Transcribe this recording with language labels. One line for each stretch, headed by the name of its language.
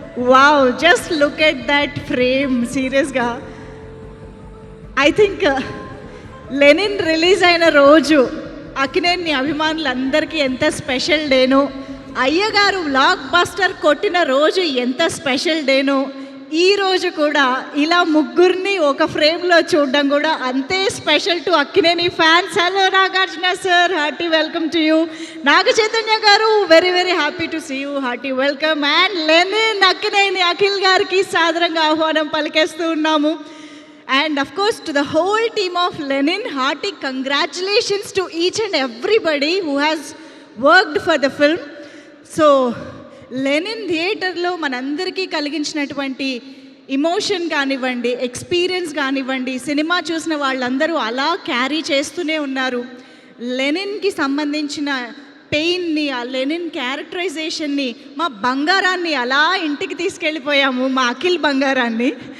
English: Wow, just look at that frame.
Telugu: సీరియస్గా I think Lenin release అయిన రోజు అక్కినేని అభిమానులందరికీ ఎంత స్పెషల్ డేనో, అయ్యగారు బ్లాక్ బస్టర్ కొట్టిన రోజు ఎంత స్పెషల్ డేనో, ఈ రోజు కూడా ఇలా ముగ్గురిని ఒక ఫ్రేమ్లో చూడడం కూడా అంతే special to Akkineni fans.
English: Hello Nagarjuna sir, hearty welcome to you. Naga Chaitanya garu, very very happy to see you, hearty welcome.
Telugu: And Lenin Akkineni Akhil గారికి సాదరంగా ఆహ్వానం పలికేస్తూ ఉన్నాము.
English: And of course to the whole team of Lenin, hearty congratulations to each and everybody who has worked for the film.
Telugu: So Lenin థియేటర్లో మనందరికీ కలిగించినటువంటి emotion కానివ్వండి, experience కానివ్వండి, cinema చూసిన వాళ్ళందరూ అలా క్యారీ చేస్తూనే ఉన్నారు. లెనిన్కి సంబంధించిన పెయిన్ని, ఆ లెనిన్ క్యారెక్టరైజేషన్ని, మా బంగారాన్ని అలా ఇంటికి తీసుకెళ్ళిపోయాము, మా అఖిల్ బంగారాన్ని.